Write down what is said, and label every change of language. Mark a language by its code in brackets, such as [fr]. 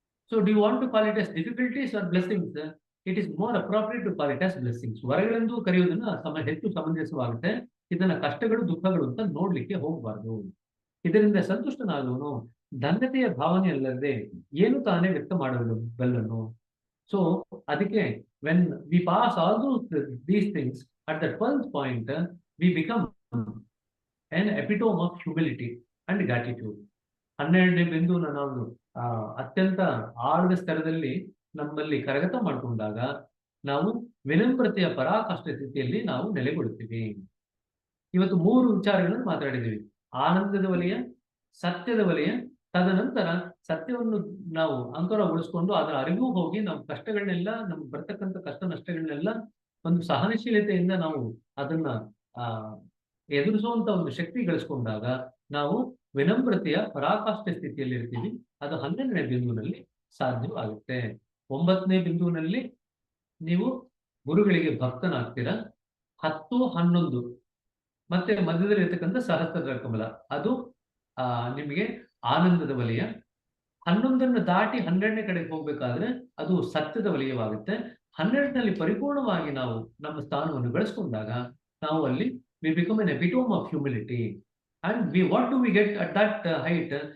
[en] So do you want to call it as difficulties or blessings? It is more appropriate to call it as blessings. [kn] ವರಗಳೆಂದು ಕರೆಯುವುದನ್ನು ಹೆಚ್ಚು ಸಮಂಜಸವಾಗುತ್ತೆ. ಇದನ್ನ ಕಷ್ಟಗಳು, ದುಃಖಗಳು ಅಂತ ನೋಡ್ಲಿಕ್ಕೆ ಹೋಗಬಾರ್ದು. ಇದರಿಂದ ಸಂತುಷ್ಟನಾದವನು ಧನ್ಯತೆಯ ಭಾವನೆಯಲ್ಲದೆ ಏನು ತಾನೇ ವ್ಯಕ್ತ ಮಾಡಬಲ್ಲನು. ಸೊ ಅದಕ್ಕೆ [en] when we pass all these things at the 12th point, we become an epitome of humility and gratitude. [kn] 12ನೇ ಬಿಂದುವನ್ನು ನಾವು ಅತ್ಯಂತ ಆಳದ ಸ್ತರದಲ್ಲಿ ನಮ್ಮಲ್ಲಿ ಕರಗತ ಮಾಡಿಕೊಂಡಾಗ ನಾವು ವಿನಮ್ರತೆಯ ಪರಾಕಾಷ್ಠ ಸ್ಥಿತಿಯಲ್ಲಿ ನಾವು ನೆಲೆಗೊಳ್ಳುತ್ತೀವಿ. ಇವತ್ತು 3 ವಿಚಾರಗಳನ್ನು ಮಾತಾಡಿದ್ದೀವಿ. ಆನಂದದ ವಲಯ, ಸತ್ಯದ ವಲಯ, ತದನಂತರ ಸತ್ಯವನ್ನು ನಾವು ಅಂಕುರಗೊಳಿಸಿಕೊಂಡು ಅದರ ಅರಿವು ಹೋಗಿ ನಾವು ಕಷ್ಟಗಳನ್ನೆಲ್ಲ, ನಮ್ಗೆ ಬರ್ತಕ್ಕಂಥ ಕಷ್ಟ ನಷ್ಟಗಳನ್ನೆಲ್ಲ ಒಂದು ಸಹನಶೀಲತೆಯಿಂದ ನಾವು ಅದನ್ನ ಎದುರಿಸುವಂತ ಒಂದು ಶಕ್ತಿ ಗಳಿಸ್ಕೊಂಡಾಗ ನಾವು ವಿನಮ್ರತೆಯ ಪರಾಕಾಷ್ಠ ಸ್ಥಿತಿಯಲ್ಲಿ ಇರ್ತೀವಿ. ಅದು 12ನೇ ಬಿಂದುವಿನಲ್ಲಿ ಸಾಧ್ಯವಾಗುತ್ತೆ. 9ನೇ ಬಿಂದುವಿನಲ್ಲಿ ನೀವು ಗುರುಗಳಿಗೆ ಭಕ್ತನಾಗ್ತೀರಾ. 10, 11 ಮತ್ತೆ ಮಧ್ಯದಲ್ಲಿ ಇರ್ತಕ್ಕಂಥ ಸಹಸ್ರ ಕಮಲ, ಅದು ನಿಮಗೆ ಆನಂದದ ವಲಯ. 11ನ್ನು ದಾಟಿ 12ನೇ ಕಡೆಗೆ ಹೋಗ್ಬೇಕಾದ್ರೆ ಅದು ಸತ್ಯದ ವಲಯವಾಗುತ್ತೆ. 12ನಲ್ಲಿ ಪರಿಪೂರ್ಣವಾಗಿ ನಾವು ನಮ್ಮ ಸ್ಥಾನವನ್ನು ಬೆಳೆಸ್ಕೊಂಡಾಗ ನಾವು ಅಲ್ಲಿ [en] we become an epitome of humility. And what do we get at that height?